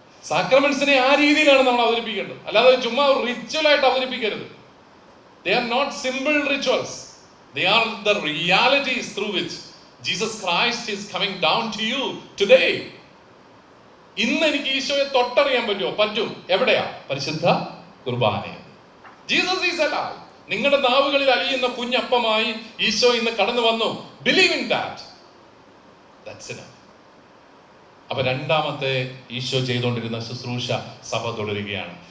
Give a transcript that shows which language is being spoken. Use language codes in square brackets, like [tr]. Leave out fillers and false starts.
[ml] സാക്രമെന്റ്സിനെ ആ രീതിയിലാണ് നമ്മൾ അവതരിപ്പിക്കേണ്ടത്, അല്ലാതെ ചുമ്മാ റിച്വലായിട്ട് അവതരിപ്പിക്കരുത്. [en] They are not simple rituals. They are the realities through which Jesus Christ is coming down to you today. [ml] ഇന്ന് എനിക്ക് ഈശോയെ തൊട്ടറിയാൻ പറ്റുമോ? പറ്റും. എവിടെയാ? പരിശുദ്ധ കുർബാനയിൽ. [en] Jesus is alive. [ml] നിങ്ങളുടെ നാവുകളിൽ അലിയുന്ന കുഞ്ഞപ്പമായി ഈശോ ഇന്ന് കടന്നു വന്നു. [en] Believe in that. That's enough. [ml] അപ്പൊ 2ാമത്തെ ഈശോ ചെയ്തുകൊണ്ടിരുന്ന ശുശ്രൂഷ സഭ തുടരുകയാണ്.